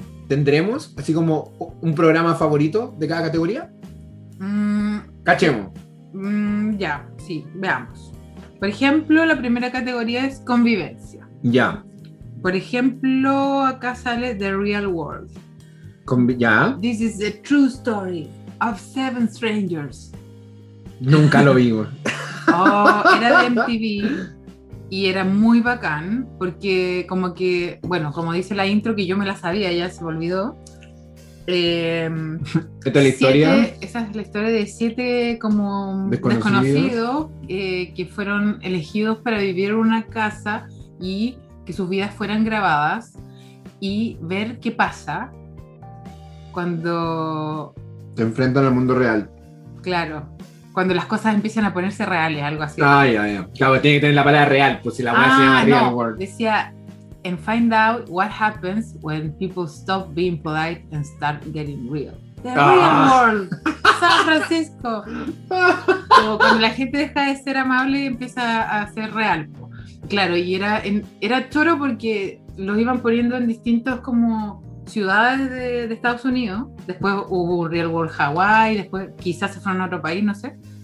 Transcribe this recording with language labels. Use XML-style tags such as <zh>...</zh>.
<es>¿Tendremos así como un programa favorito de cada categoría? Cachemos. Ya, sí, veamos. Por ejemplo, la primera categoría es convivencia. Ya. Por ejemplo, acá sale The Real World. Ya.</es> <en>This is the true story of seven strangers.</en> <es>Nunca lo vi. Oh, era de MTV. Y era muy bacán, porque como que, bueno, como dice la intro, que yo me la sabía, ya se me olvidó. ¿Esta es la historia? Esa es la historia de siete como desconocidos que fueron elegidos para vivir en una casa y que sus vidas fueran grabadas y ver qué pasa cuando... Te enfrentan al mundo real. Claro. Cuando las cosas empiezan a ponerse reales, algo así. Ay, ay, ay. Claro, tiene que tener la palabra real, pues si la voy a llama Real World. Decía,</es> <en>and find out what happens when people stop being polite and start getting real. Real World. San Francisco.</en> <es>O cuando la gente deja de ser amable y empieza a ser real. Claro, y era choro porque los iban poniendo en distintos como ciudades de Estados Unidos. Después hubo un Real World Hawaii, después quizás se fueron a otro país, no sé.</es>